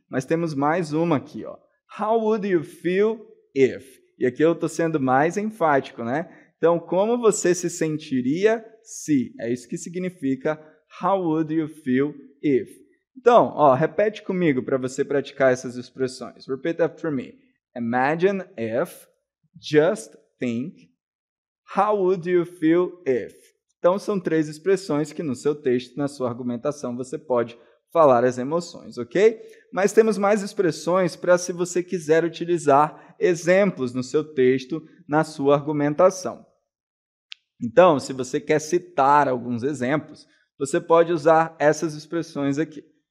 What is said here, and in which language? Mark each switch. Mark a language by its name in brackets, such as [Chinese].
[Portuguese] Mas temos mais uma aqui, ó. [English] How would you feel if? [Portuguese] E aqui eu estou sendo mais enfático, né? Então, como você se sentiria se? É isso que significa [English] how would you feel if? [Portuguese] Então, ó, repete comigo para você praticar essas expressões. [English] Repeat after me. Imagine if, just think, how would you feel if? [Portuguese] Então, são três expressões que no seu texto, na sua argumentação, você pode falar as emoções, ok? Mas temos mais expressões para se você quiser utilizar exemplos no seu texto, na sua argumentação. Então, se você quer citar alguns exemplos, você pode usar essas expressões aqui.